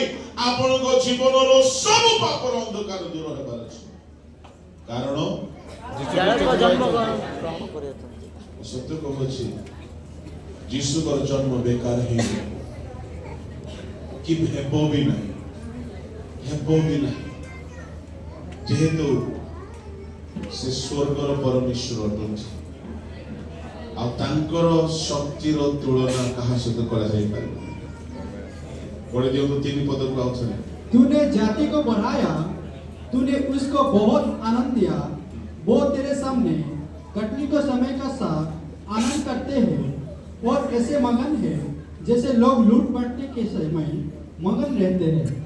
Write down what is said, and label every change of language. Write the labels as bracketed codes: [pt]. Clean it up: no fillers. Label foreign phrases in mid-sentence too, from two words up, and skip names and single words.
[or] ଆପଣଙ୍କ ଜୀବନର ସବୁ ପାପର ଅନ୍ଧକାର ଦୂର ହେବାର ଅଛି, କାରଣ ସତ୍ୟ କହୁଛି, ଯୀଶୁଙ୍କର ଜନ୍ମ ବେକାର ହେଇନି, କି ହେବ ବି ନାହିଁ, ଯେହେତୁ ସେ ସ୍ୱର୍ଗର ପରମେଶ୍ୱର ଅଟନ୍ତି, ଆଉ ତାଙ୍କର ଶକ୍ତିର ତୁଳନା କାହା ସହିତ କରାଯାଇପାରିବ? [hi] पढ़ दियो तो 3 पद को आओ सुने। तूने जाति को बढ़ाया, तूने उसको बहुत आनंद दिया, वो तेरे सामने कटनी को समय का साथ आनंद करते हैं और ऐसे मगन है जैसे लोग लूट बांटने के समय मगन रहते हैं,